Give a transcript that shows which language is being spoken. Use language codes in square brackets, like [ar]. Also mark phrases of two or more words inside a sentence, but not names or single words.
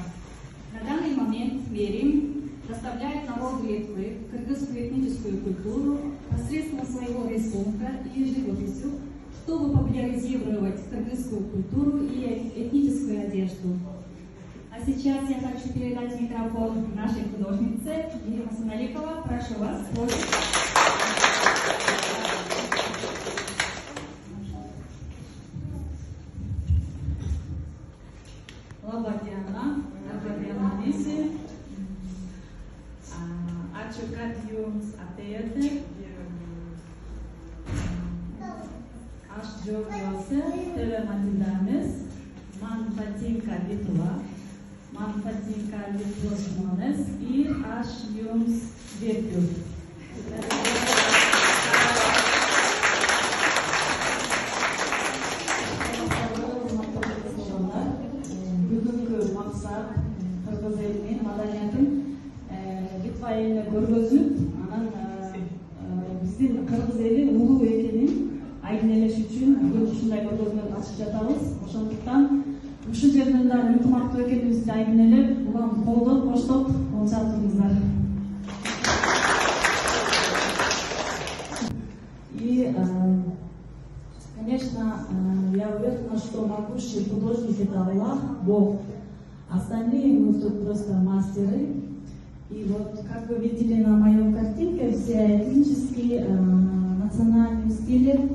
[ru] На данный момент Мерим доставляет народу Литвы кыргызскую этническую культуру посредством своего рисунка и живописью, чтобы популяризировать кыргызскую культуру и этническую одежду. А сейчас я хочу передать микрофон нашей художнице Ирина Саналикова. Прошу вас. [lt] Labadiena visi. Ačiū, kad jums atėjote. Aš džiaugiuosi tave matydamis. Man patinka Lietuva, man patinka Lietuvos žmonės ir aš jums dėkiu. [ky] Бүгінгі мақсат қырғыз елінің маданиятын Литва еліне көргөзүп, анан биздин кыргыз эли улуу экенин айгинелеш үчүн бүгүн ушундай көргөзмө ачып жатабыз. Ошондуктан ушул жерден дагы ынтымактуу экенибизди айгинелеп, улам колдоп, коштоп отурыңуздар. [ru] И, конечно, я уверена, что могущий художник — это Аллах, Бог. Остальные мы тут просто мастеры. И вот, как вы видели на моем картинке, все этнические, национальные стили.